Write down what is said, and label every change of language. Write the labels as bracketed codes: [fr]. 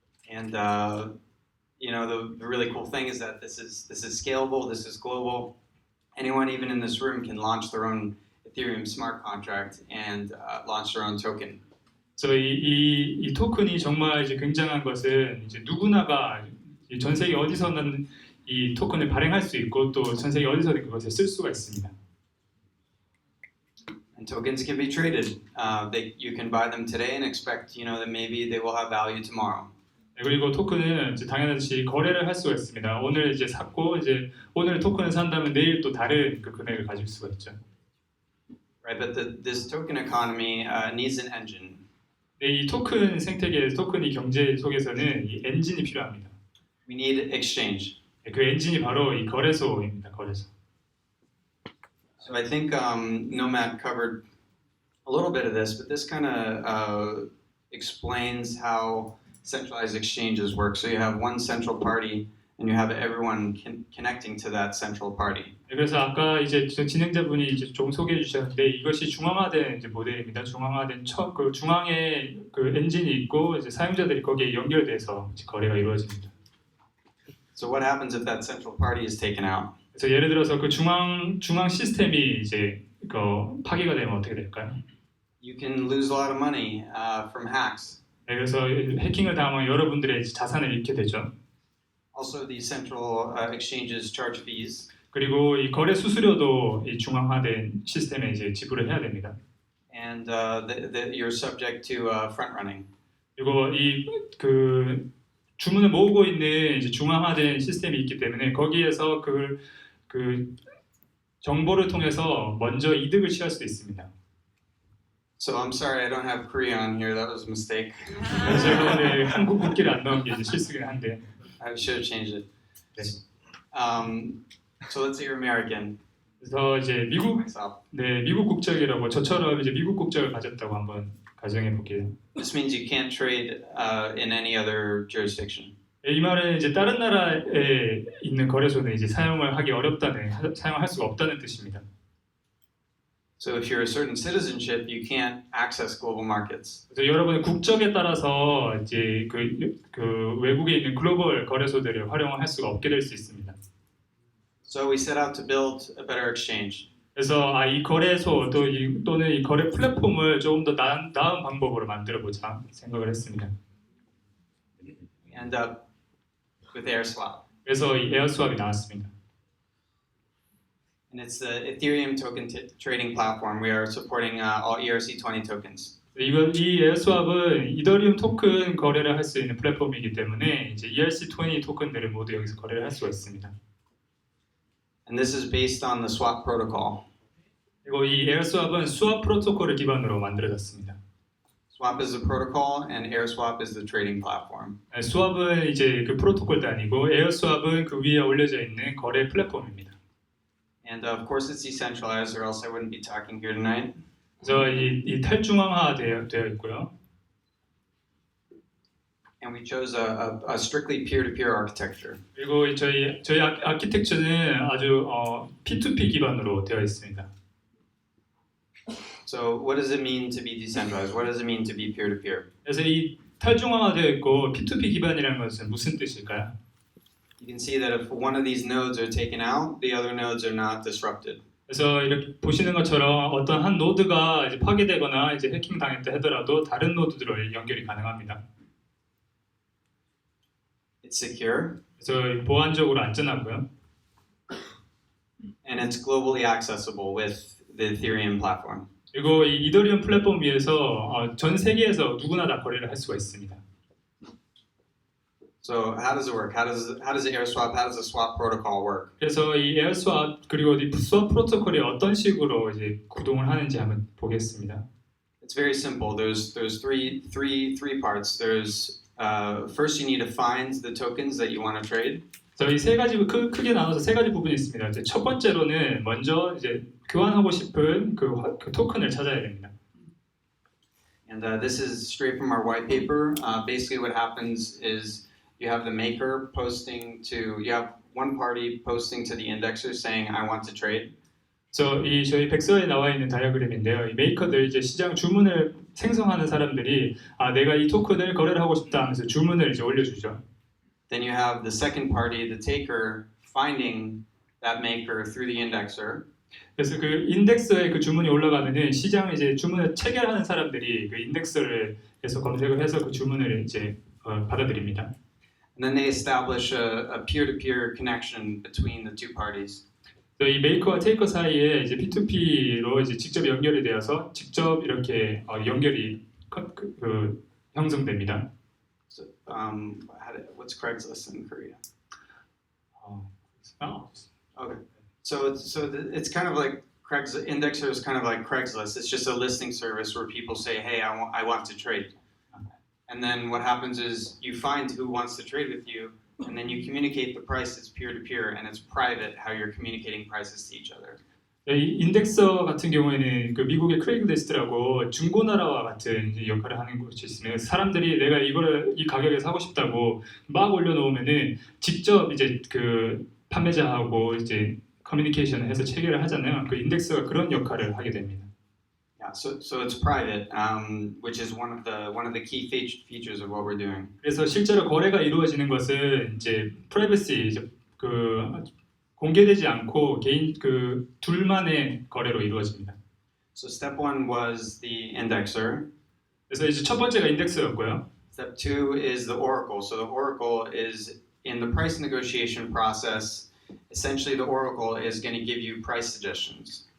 [en] And the really cool thing is that this is scalable. This is global. Anyone, even in this room, can launch their own Ethereum smart contract and launch their own token. [ko] 그래서 이 토큰이 정말 이제 굉장한 것은 이제 누구나가 전 세계 어디서든 이 토큰을 발행할 수 있고 또 전 세계 어디서든 그것을 쓸 수가 있습니다. [en] And tokens can be traded. You can buy them today and expect, that maybe they will have value tomorrow. [ko] 그리고 토큰은 이제 당연히 거래를 할 수가 있습니다. 오늘 이제 샀고 이제 오늘 토큰을 산다면 내일 또 다른 그 금액을 가질 수가 있죠. [en] Right, but this token economy needs an engine. [ko] 네, 이 토큰 생태계, 토큰 이 경제 속에서는 이 엔진이 필요합니다. [en] We need exchange. [ko] 그 엔진이 바로 이 거래소입니다. 거래소. [en] So I think Nomad covered a little bit of this, but this kind of explains how centralized exchanges work. So you have one central party and you have everyone connecting to that central party. [ko] 그래서 아까 이제 진행자분이 이제 좀 소개해 주셨는데 이것이 중앙화된 이제 모델입니다. 중앙화된 그 중앙에 그 엔진이 있고 이제 사용자들이 거기에 연결돼서 이제 거래가 이루어집니다. [en] So what happens if that central party is taken out? [ko] 그래서 예를 들어서 그 중앙 시스템이 이제 그 파괴가 되면 어떻게 될까요? [en] You can lose a lot of money from hacks. [ko] 네, 그래서 해킹을 당하면 여러분들의 자산을 잃게 되죠. [en] Also, these central exchanges charge fees. [ko] 그리고 이 거래 수수료도 이 중앙화된 시스템에 이제 지불을 해야 됩니다. [en] And you're subject to front running. [ko] 그리고 이 그 주문을 모으고 있는 이제 중앙화된 시스템이 있기 때문에 거기에서 그 정보를 통해서 먼저 이득을 취할 수도 있습니다. [en] So I'm sorry, I don't have Korea on here. That was a mistake. [ko] 그래서 제가 오늘 한국 국기를 안 넣은 게 이제 실수긴 한데. [en] I should have changed it. [ko] 네. [en] So let's say you're American. [ko] 그래서 이제 [en] Myself. [ko] 미국 국적이라고 저처럼 이제 미국 국적을 가졌다고 한번 가정해 볼게요. [en] This means you can't trade in any other jurisdiction. [ko] 이 말은 이제 다른 나라에 있는 거래소는 이제 사용을 하기 어렵다는 사용할 수가 없다는 뜻입니다. [en] So if you're a certain citizenship, you can't access global markets. [ko] 그래서 여러분의 국적에 따라서 이제 그 외국에 있는 글로벌 거래소들을 활용할 수가 없게 될 수 있습니다. [en] So we set out to build a better exchange. [ko] 그래서 이 거래소 또는 이 거래 플랫폼을 조금 더 나은 방법으로 만들어 보자 생각을 했습니다. [en] We end up with AirSwap. [ko] 그래서 이 에어스왑이 나왔습니다. [en] And it's the Ethereum token trading platform. We are supporting all ERC20 tokens. [ko] 이 에어스왑은 이더리움 토큰 거래를 할 수 있는 플랫폼이기 때문에 이제 ERC20 토큰들을 모두 여기서 거래를 할 수가 있습니다. [en] And this is based on the swap protocol. [ko] 그리고 이 에어스왑은 스왑 프로토콜을 기반으로 만들어졌습니다. [en] Swap is the protocol, and AirSwap is the trading platform. [ko] 스왑은 이제 그 프로토콜 단위고 에어스왑은 그 위에 올려져 있는 거래 플랫폼입니다. [en] And of course, it's decentralized, or else I wouldn't be talking here tonight. [ko] 그래서 이 탈중앙화 되어 있고요. [en] And we chose a strictly peer-to-peer architecture. [ko] 그리고 저희 아키텍처는 아주 P2P 기반으로 되어 있습니다. [en] So what does it mean to be decentralized? What does it mean to be peer-to-peer? [ko] 그래서 이 탈중앙화 되어 있고 P2P 기반이라는 것은 무슨 뜻일까요? [en] You can see that if one of these nodes are taken out, the other nodes are not disrupted. [ko] 그래서 이렇게 보시는 것처럼 어떤 한 노드가 이제 파괴되거나 이제 해킹 당했다 하더라도 다른 노드들로 연결이 가능합니다. [en] It's secure, [ko] 그래서 보안적으로 안전하고요. [en] and it's globally accessible with the Ethereum platform. [ko] 그리고 이 이더리움 플랫폼 위에서 전 세계에서 누구나 다 거래를 할 수가 있습니다. [en] So how does it work? How does AirSwap? How does the swap protocol work? [ko] 그래서 이 에어스왑 그리고 이 스왑 프로토콜이 어떤 식으로 이제 구동을 하는지 한번 보겠습니다. [en] It's very simple. There's three parts. There's first you need to find the tokens that you want to trade. [ko] 저희 세 가지 크게 나눠서 세 가지 부분이 있습니다. 이제 첫 번째로는 먼저 이제 교환하고 싶은 그 토큰을 찾아야 됩니다. [en] And this is straight from our white paper. Basically, what happens is you have the maker posting to. You have one party posting to the indexer saying, "I want to trade." [ko] 저희 백서에 나와 있는 다이어그램인데요. 이 메이커들 이제 시장 주문을 생성하는 사람들이 내가 이 토큰을 거래를 하고 싶다 하면서 주문을 이제 올려주죠. [en] Then you have the second party, the taker, finding that maker through the indexer. [ko] 그래서 그 인덱서에 그 주문이 올라가면은 시장 이제 주문을 체결하는 사람들이 그 인덱서를 해서 검색을 해서 그 주문을 이제 받아들입니다. [en] And then they establish a peer-to-peer connection between the two parties. [ko] 이 메이커와 테이커 사이에 이제 P2P로 이제 직접 연결이 되어서 직접 이렇게 연결이 형성됩니다. [en] So, what's Craigslist in Korea? Okay. So it's kind of like Craigslist. Indexer is kind of like Craigslist. It's just a listing service where people say, "Hey, I want to trade," and then what happens is you find who wants to trade with you, and then you communicate the price. It's peer to peer, and it's private how you're communicating prices to each other. [ko] 이 인덱서 같은 경우에는 그 미국의 크레이글리스트라고 중고나라와 같은 이제 역할을 하는 곳이 있으면 사람들이 내가 이거를 이 가격에 사고 싶다고 막 올려놓으면은 직접 이제 그 판매자하고 이제 커뮤니케이션을 해서 체결을 하잖아요. 그 인덱스가 그런 역할을 하게 됩니다. [en] Yeah, so it's private, which is one of the key features of what we're doing. [ko] 그래서 실제로 거래가 이루어지는 것은 이제 프라이버시 이제 그 공개되지 않고 개인 그 둘만의 거래로 이루어집니다. [en] So step one was the indexer. [ko] 그래서 이제 첫 번째가 인덱스였고요. [en] Step two is the oracle. So the oracle is in the price negotiation process. Essentially, the oracle is going to give you price suggestions.